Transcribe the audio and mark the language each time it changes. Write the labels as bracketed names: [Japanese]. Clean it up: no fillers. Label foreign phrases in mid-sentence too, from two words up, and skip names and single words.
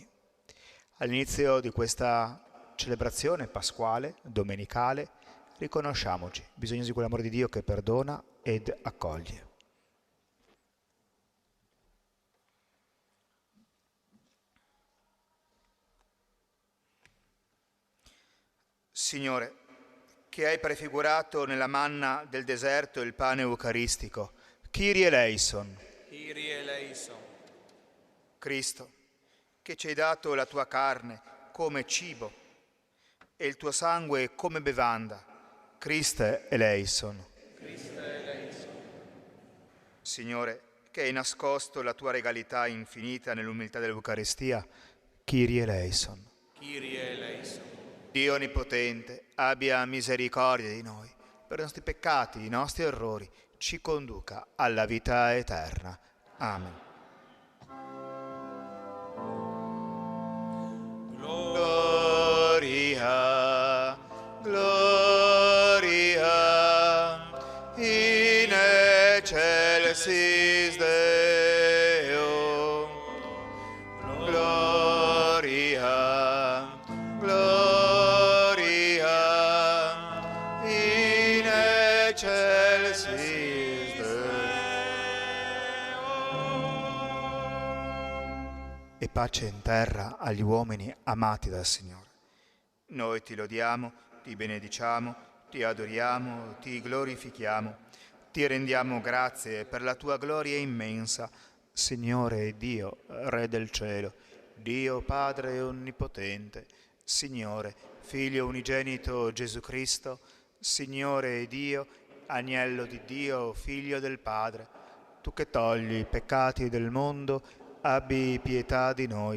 [Italian] All'inizio di questa celebrazione pasquale, domenicale, riconosciamoci, bisognosi di quell'amore di Dio che perdona ed accoglie. Signore, che hai prefigurato nella manna del deserto il pane eucaristico, [Greek] Kyrie eleison. Kyrie eleison. [Italian] Cristo, che ci hai dato la tua carne come cibo e il tuo sangue come bevanda, [Greek] Christe eleison. Christe eleison. [Italian] Signore, che hai nascosto la tua regalità infinita nell'umiltà dell'Eucaristia, [Greek] Kyrie eleison. Kyrie eleison. [Italian] Dio Onnipotente, abbia misericordia di noi, per i nostri peccati, i nostri errori, ci conduca alla vita eterna. Amen. [Latin] Gloria, gloria, in excelsis Deo. Gloria, gloria, in excelsis Deo. [Italian] E pace in terra agli uomini amati dal Signore. Noi ti lodiamo, ti benediciamo, ti adoriamo, ti glorifichiamo, ti rendiamo grazie per la tua gloria immensa, Signore Dio, Re del cielo, Dio Padre Onnipotente, Signore, Figlio unigenito Gesù Cristo, Signore Dio, Agnello di Dio, Figlio del Padre, tu che togli i peccati del mondo, abbi pietà di noi.